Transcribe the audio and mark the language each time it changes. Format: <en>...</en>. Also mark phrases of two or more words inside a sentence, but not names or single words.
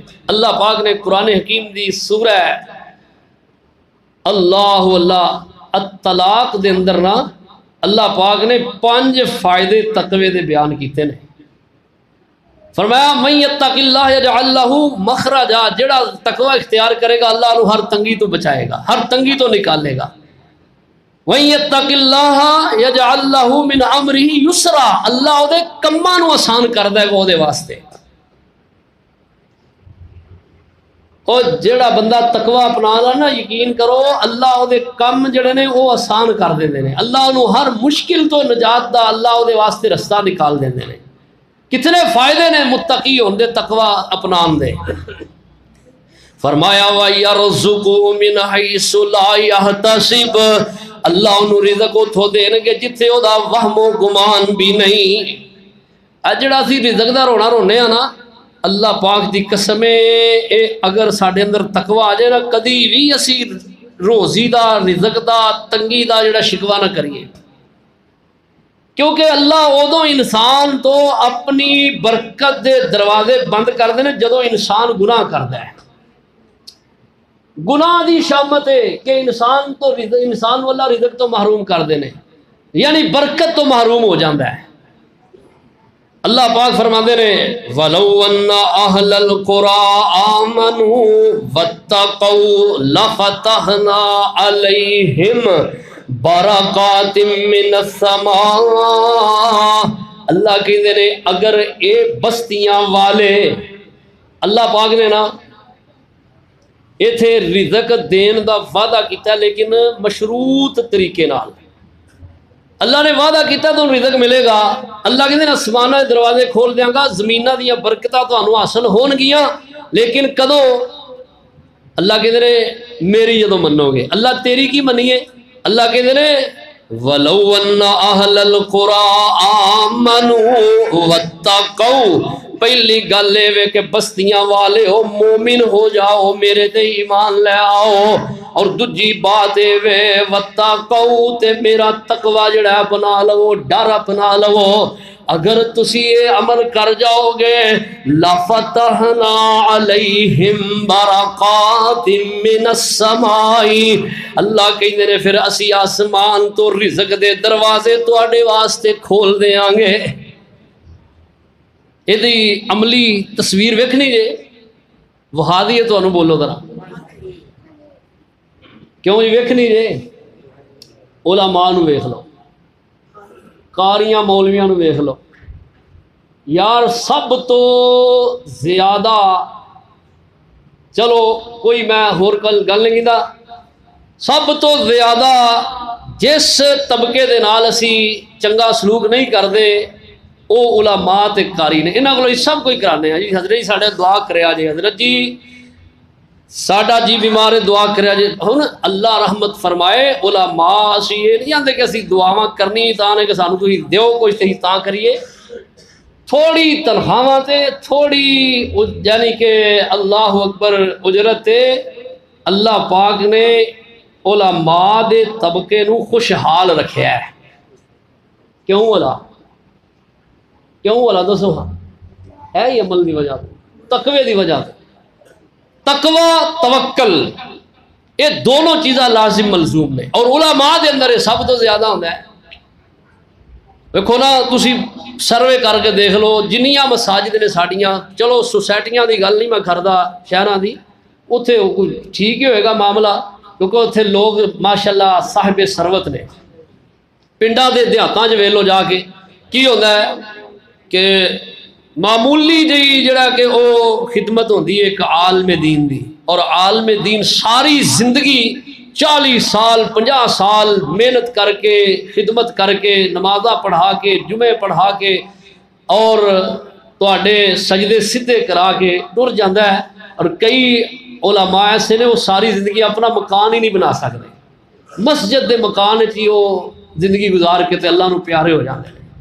<pa>اللہ پاک نے قرآن حکیم دی سورہ اللہ الطلاق دے اندر نا اللہ پاک نے 5 فائدے تقوی دے بیان کیتے نے۔ فرمایا</pa> <ar>من یتق اللہ یجعل لہ مخرجا،</ar> <pa>جڑا تقوی اختیار کرے گا اللہ انہوں ہر تنگی تو بچائے گا، ہر تنگی تو نکالے گا۔</pa> <ar>وَإِن يَتَّقِ اللَّهَ يَجْعَلْ لَهُ مِنْ أَمْرِهِ يُسْرًا،</ar> <pa>اللہ دے کماں نو آسان کر دے گا دے واسطے۔ اور جڑا بندہ تقوی اپنا نا یقین کرو اللہ دے کم جڑے نے وہ آسان کر دیندے نے، اللہ انہوں ہر مشکل تو نجات دا اللہ دے واسطے رستہ نکال دیندے نے۔ کتنے فائدے نے متقی ہون دے تقوی اپنان دے۔</pa> <ar>فرمایا وَيَرْزُقُهُ مِنْ حَيْثُ لَا يَحْتَسِبُ،</ar> <pa>اللہ انہوں رزق اتھو دین گے جتھے او دا وہم و گمان بھی نہیں۔ اجڑا سی رزق دا رونا رونے نا، اللہ پاک دی قسمیں اگر ساڑھے اندر تقوی آ جائے نا کدی بھی اسی روزی دا رزق دا تنگی دا جڑا شکوہ نہ کریے، کیونکہ اللہ ادو انسان تو اپنی برکت دے دروازے بند کر دینے جدو انسان گناہ</pa> <ur>کرتا ہے۔</ur> <pa>گناہ دی شامت ہے کہ انسان تو انسان والا رزق تو محروم کر دینے، یعنی برکت تو محروم ہو جاندہ ہے۔ اللہ پاک فرما دے رہے</pa> <ar>وَلَوْ أَنَّ أَهْلَ الْقُرَىٰ آمَنُوا وَاتَّقَوْا لَفَتَحْنَا عَلَيْهِمْ بَرَكَاتٍ مِّنَ السَّمَاءِ،</ar> <pa>اللہ کہتے ہیں اگر اے بستیاں والے، اللہ پاک نے نا ایتھے رزق دین دا وعدہ کیتا لیکن مشروط طریقے نال۔ اللہ نے وعدہ کیتا تو رزق ملے گا، اللہ کہتے ہیں آسمانہ دروازے کھول دیاں گا، زمینہ دیا برکتہ تو انہوں حاصل ہون گیاں، لیکن کدو اللہ کہتے ہیں میری جدو منو گے۔ اللہ تیری کی منیے؟ اللہ کہتے ہیں وَلَوْ أَنَّ أَهْلَ الْقُرَىٰ آمَنُوا وَاتَّقَوْا، پہلی گل ہے کہ بستیاں والے ہو مومن ہو جاؤ، میرے تے ایمان لے آؤ، اور دوجی بات ہے وَاتَّقَوْا تے میرا تقوی جڑا اپنا لو، ڈر اپنا لو، اگر تسی یہ عمل کر جاؤ گے</pa> <ar>لَفَتَحْنَا عَلَيْهِمْ بَرَكَاتٍ مِّنَ السَّمَاءِ،</ar> <pa>اللہ کہتے ہیں پھر اسی آسمان تو رزق دے دروازے تواڈے واسطے کھول دیاں گے۔ یہ عملی تصویر ویکھنی جے وہا دیئے تو انہوں بولو ذرا کیوں جی ویکھنی جے؟ علماء نو ویکھ لو، قاریاں مولویاں نو ویکھ لو، یار سب تو زیادہ، چلو کوئی میں ہور گل نہیں دا، سب تو زیادہ جس طبقے دے نال اسی چنگا سلوک نہیں کردے او علماء تے قاری نے، انہاں کولوں سب کوئی کرانے ہیں جی حضرت جی ساڈے دعا کریا جی، حضرت جی ساڈا جی بیمار ہے دعا کریا جی۔ ہن اللہ رحمت فرمائے علماء اسی یہ نہیں آندے کہ اسی دعاواں کرنی تاں نے کہ سانو تسی دیو کچھ تے تاں کریے، تھوڑی تنخواہاں تے تھوڑی یعنی کہ اللہ اکبر اجرت تے اللہ پاک نے علماء دے طبقے نو خوشحال رکھیا ہے۔ کیوں والا کیوں والا دسو ہاں ہے یہ عمل دی وجہ تقوی دی وجہ تقوی توکل یہ دونوں چیزاں لازم ملزوم نے، اور علماء دے اندر یہ سب تو زیادہ</pa> <ur>ہوتا ہے۔</ur> <pa>دیکھو نا تسی سروے کر کے دیکھ لو جنیاں مساجد نے ساڑیاں، چلو سوسائٹیاں دی گل نہیں میں کردا شہراں دی، اتھے ٹھیک ہی ہوئے گا معاملہ کیونکہ اتھے لوگ ماشاءاللہ صاحب ثروت نے۔ پنڈاں دے دیہاتاں وچ ویلو جا کے کی</pa> <ur>ہوتا ہے</ur> <pa>کہ معمولی جی جڑا کہ او خدمت ہوندی ہے ایک عالم دین دی، اور عالم دین ساری زندگی 40 سال 50 سال محنت کر کے خدمت کر کے نمازاں پڑھا کے جمعے پڑھا کے اور تواڈے سجدے سدھے کرا کے ٹر جاندا ہے، اور کئی علماء ایسے نے وہ ساری زندگی اپنا مکان ہی</pa> <ur>نہیں بنا سکتے،</ur> <pa>مسجد دے مکان وچ ہی وہ زندگی گزار کے تے اللہ نو پیارے ہو جاندے ہیں۔</pa>